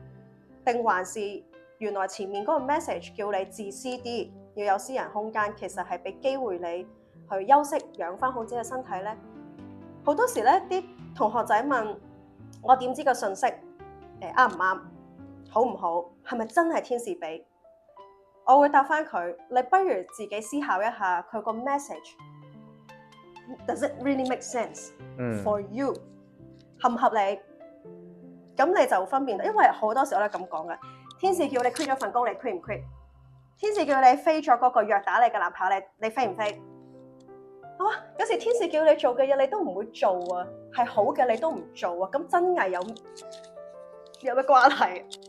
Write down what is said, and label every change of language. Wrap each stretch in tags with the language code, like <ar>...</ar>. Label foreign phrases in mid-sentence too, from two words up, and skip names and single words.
<yue>定還是原來前面嗰個 message 叫你自私啲，要有私人空間，其實係俾機會你去休息養翻好自己嘅身體咧？好多時咧，啲同學仔問我點知個信息？啱唔啱？好唔好？係咪真係天使俾？我會答翻佢，你不如自己思考一下佢個 message，</yue> <en>Does it really make sense for you？</en> <yue>合唔合理？咁你就分辨，因為好多時候我都咁講嘅。天使叫你 quit 咗份工，你 quit 唔 quit？天使叫你飛咗嗰個虐打你嘅男朋友，你飛唔飛？有時天使叫你做嘅嘢，你都唔會做啊，係好嘅你都唔做啊，咁真係有咩關係？</yue>